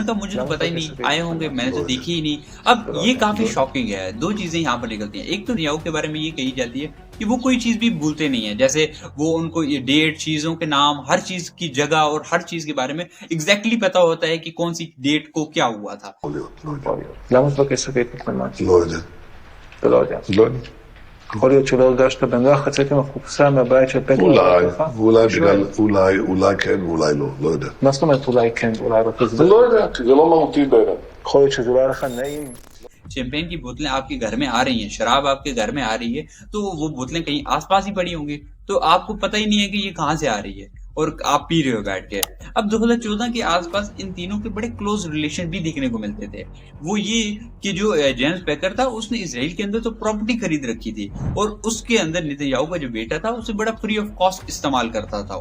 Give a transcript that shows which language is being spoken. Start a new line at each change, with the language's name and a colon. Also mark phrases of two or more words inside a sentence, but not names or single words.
Hindi: उन्होंने कहा मुझे तो पता ही नहीं, आए होंगे, मैंने तो देखी ही नहीं। अब ये काफी शॉकिंग है। 2 चीजें यहाँ पर निकलती हैं। एक तो नेतन्याहू के बारे में ये कही जाती है कि वो कोई चीज भी भूलते नहीं है, जैसे वो उनको ये डेट, चीजों के नाम, हर चीज की जगह और हर चीज के बारे में एग्जैक्टली पता होता है कि कौन सी डेट को क्या हुआ था।
Hebrew: למה תבקש שקית מתממה? לא יודע. אתה לא יודע. לא יודע. יכול להיות שלא הרגשת בנוח לצאת עם הקופסה מהבית של פטר? אולי כן ואולי לא, לא יודע. מה זאת אומרת אולי כן ואולי לא? לא יודע, כי זה לא מהותי בעיניי. יכול להיות שזה לא היה לך נעים.
Hindi: शैंपेन की बोतलें आपके घर में आ रही हैं, शराब आपके घर में आ रही है, तो वो बोतलें कहीं आसपास ही पड़ी होंगी, तो आपको पता ही नहीं है कि ये कहां से आ रही है और आप पी रहे हो बैठ के। अब 2014 के आसपास इन तीनों के बड़े
English: close relation
Hindi: भी देखने को मिलते थे। वो ये कि जो जेम्स बेकर था उसने इजराइल के अंदर तो प्रॉपर्टी खरीद रखी थी और उसके अंदर नेतन्याहू का जो बेटा था उसे बड़ा
English: free of cost
Hindi: इस्तेमाल करता था।